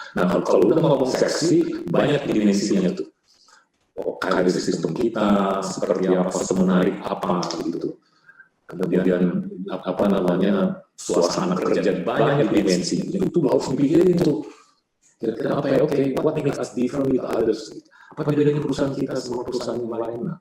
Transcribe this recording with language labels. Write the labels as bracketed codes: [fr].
[id] Nah kalau udah ngomong seksi, banyak dimensinya tuh. Karir sistem kita seperti apa, semenarik apa gitu. Kemudian apa namanya, suasana kerja, banyak dimensi. Itu harus dipikirin tuh. Kira-kira apa ya? [en] Oke, what makes us different with others? [id] Apa bedanya perusahaan kita sama perusahaan yang lain?